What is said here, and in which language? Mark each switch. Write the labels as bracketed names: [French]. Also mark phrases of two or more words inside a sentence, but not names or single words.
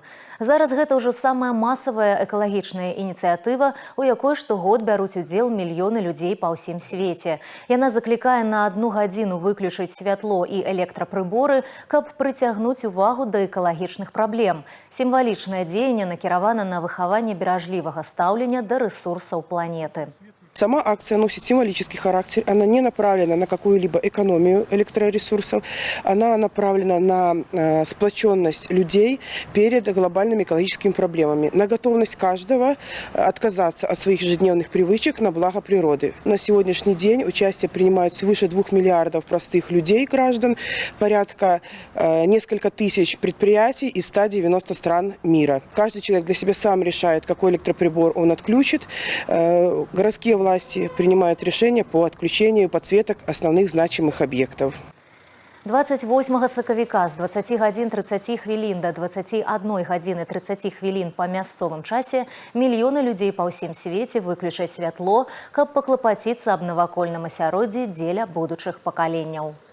[Belarusian] Зараз гэта ўжо самая масавая экалагічная ініцыятыва, у якой штогод бяруць удзел мільёны людзей па ўсім свеце. Яна заклікае на 1 гадзіну выключыць святло і электрапрыборы, каб прыцягнуць увагу да экалагічных праблем. Сімвалічнае дзеянне накіравана на выхаванне беражлівага стаўлення да рэсурсаў планеты. [Russian] Сама акция носит символический характер, она не направлена на какую-либо экономию электроресурсов, она направлена на сплоченность людей перед глобальными экологическими проблемами, на готовность каждого отказаться от своих ежедневных привычек на благо природы. На сегодняшний день участие принимают свыше 2 миллиардов простых людей, граждан, порядка несколько тысяч предприятий из 190 стран мира. Каждый человек для себя сам решает, какой электроприбор он отключит. Городские власти принимают решения по отключению подсветок основных значимых объектов. [Belarusian] 28 сакавіка з 20 гадзін 30 хвілін да 21 гадзіны 30 хвілін па мясцовым часе мільёны людзей па ўсім свеце выключаць святло, каб паклапаціцца аб навакольным асяроддзі дзеля будучых пакаленняў.